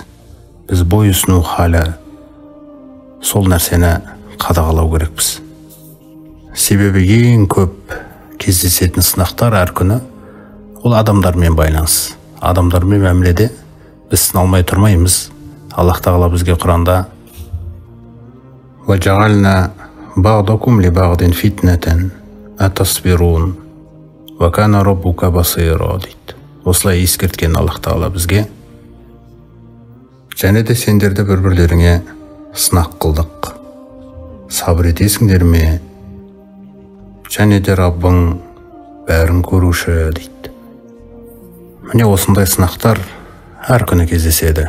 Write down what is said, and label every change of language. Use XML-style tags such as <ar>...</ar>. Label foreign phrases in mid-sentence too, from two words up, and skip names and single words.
<kk>Біз бойұсыну халі, сол нәрсені қадағалау керекпіз. Себебі ең көп кездесетін сынақтар әр күні ол адамдармен байланыс. Адамдармен мәміледе біз сыналмай тұрмаймыз. Аллах тағала бізге Құранда</kk> <ar>وَجَعَلْنَا بَعْضَكُمْ لِبَعْضٍ فِتْنَةً أَتَصْبِرُونَ وَكَانَ رَبُّكَ بَصِيرًا</ar> <kk>дейді. Осылай ескерткен Аллах тағала бізге. Және де сендерді бір-бірлеріңе сынақ қылдық. Сабыр етесіңдер ме? және де Раббың бәрін көруші дейді. Міне осындай сынақтар әр күні кездеседі.</kk>